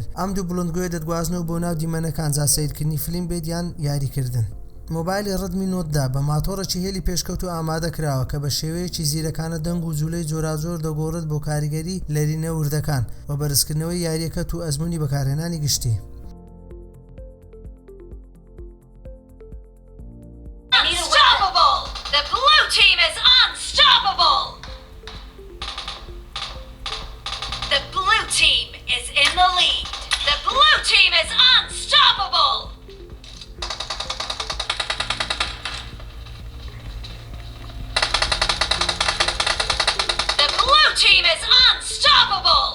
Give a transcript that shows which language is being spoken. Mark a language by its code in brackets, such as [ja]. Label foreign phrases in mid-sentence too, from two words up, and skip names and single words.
[ckb] ئەم دوو بڵندگۆیە دەتگوازنەوە بۆ ناو دیمەنەکان جا سەیرکردنی فیلم بێت یان یاریکردن. مۆبایلی Redmi Note 10 بە ماتۆڕێکی هێلی پێشکەوت و ئامادە کراوە کە بە شێوەیەکی زیرەکانە دەنگ و جوولەی جۆراجۆر دەگۆڕێت بۆ کاریگەری لەرینە وردەکان و بەرزکردنەوەی یاریەکەت و ئەزموونی بەکارهێنانی گشتی. [en] Team is in the lead. The blue team is unstoppable. The blue team is unstoppable.